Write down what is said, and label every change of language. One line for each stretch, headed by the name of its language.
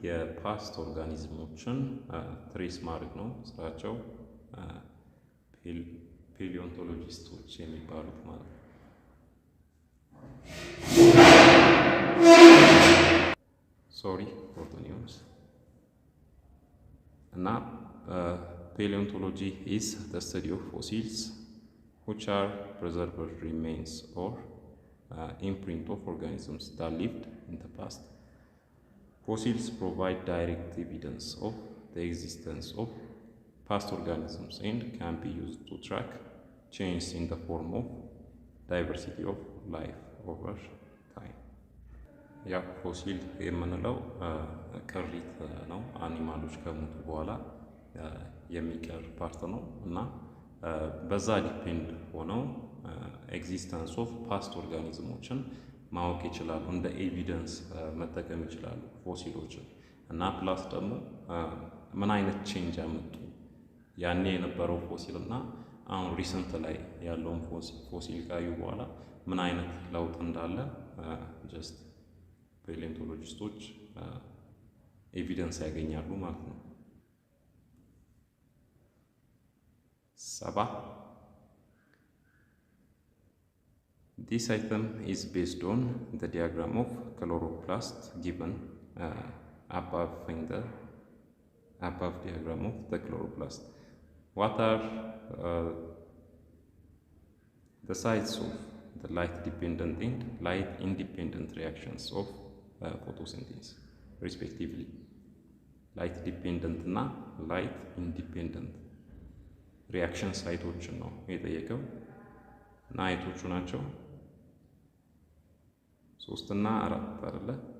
Amharic: የፓስት ኦርጋኒዝሞችን ትሬስ ማድረግ ነው ስራቸው። ፔሊዮንቶሎጂስቶች የሚባሉት ማለት ነው። ሶሪ ፎር ዘ ኒውስ። እና
English: paleontology is the study of fossils which are preserved remains or imprint of organisms that lived in the past. Fossils provide direct evidence of the existence of past organisms and can be used to track change in the form of diversity of life over time.
Amharic: ያ ፎሲል የምንለው ቅሪት ነው። አኒማሎች ከሞቱ በኋላ የሚቀር ፓርት ነው እና በዛ ዲፔንድ ሆነው ኤግዚስተንስ ኦፍ ፓስት ኦርጋኒዝሞችን ማወቅ ይችላሉ። እንደ ኤቪደንስ መጠቀም ይችላሉ ፎሲሎችን እና ፕላስ ደግሞ ምን አይነት ቼንጅ አመጡ ያኔ የነበረው ፎሲል እና አሁን ሪሰንት ላይ ያለውን ፎሲል ካዩ በኋላ ምን አይነት ለውጥ እንዳለ ጀስት ፔሊዮንቶሎጂስቶች ኤቪደንስ ያገኛሉ ማለት ነው።
English: 7 This item is based on the diagram of chloroplast given above in the above diagram of the chloroplast. What are the sites of the light dependent and light independent reactions of photosynthesis respectively? Light dependent
Amharic: እና
English: light independent reaction
Amharic: ሳይቶችን ነው የጠየቀው እና አይቶቹ ናቸው 3 እና 4 አይደለ?